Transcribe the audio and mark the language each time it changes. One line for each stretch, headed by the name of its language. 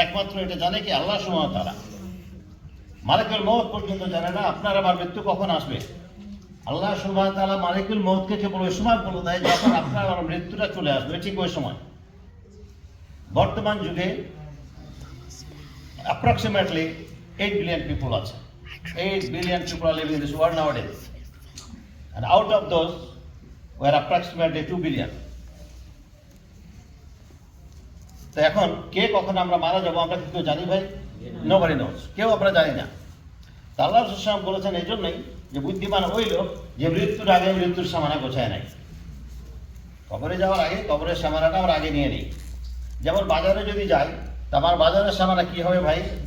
Bangla: একমাত্র এটা জানে কি আল্লাহ সুবহানাহু ওয়া তাআলা। মালিকুল মউত পর্যন্ত জানে না আপনার আমার মৃত্যু কখন আসবে। আল্লাহ সুবহানাহু ওয়া তাআলা মালিকুল মউতকে কেবল ওই সময় বলে দেয় যখন আপনার আমার মৃত্যুটা চলে আসবে, ঠিক ওই সময়। বর্তমান যুগে
English: approximately 8 billion people
Bangla: আছে।
English: 8 billion people are living in this world nowadays, and out of those we are approximately 2 billion.
Bangla: তো এখন কে কখন আমরা মারা যাবো আমরা কি কেউ জানি ভাই?
English: Nobody knows,
Bangla: কেউ আমরা জানি না। তা আল্লাহ রাসূল সাল্লাল্লাহু আলাইহি ওয়াসাল্লাম বলেছেন এই জন্যই যে বুদ্ধিমান ওই লোক যে মৃত্যুর আগে মৃত্যুর সামানা গোছায় নাই। কবরে যাওয়ার আগে কবরের সামানাটা আমরা আগে নিয়ে নিই। যেমন বাজারে যদি যাই, তা আমার বাজারের সামানা কি হবে ভাই?